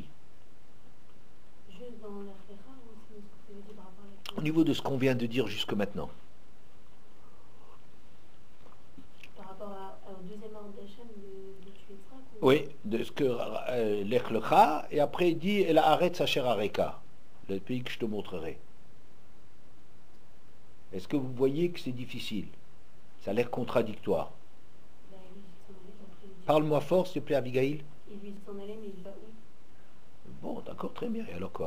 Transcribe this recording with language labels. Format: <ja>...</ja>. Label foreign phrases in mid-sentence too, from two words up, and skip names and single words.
<fr>Juste dans la Ferra, ou ce que vous avez dit par rapport à la... Au niveau de ce qu'on vient de dire jusque maintenant. Par rapport au deuxième ordre d'Hachem de tuer Yitzhak ou... Oui, de ce que l'Echlecha, et après il dit</fr> <he>אל הארץ אשר אראך,</he> <fr>le pays que je te montrerai. Est-ce que vous voyez que c'est difficile? Ça a l'air contradictoire. Ben, il lui dit de s'en aller, après il dit... Parle-moi fort, s'il te plaît, Abigail. Il lui dit de s'en aller, mais il va où? Bon, d'accord, très bien. Et alors quoi?</fr>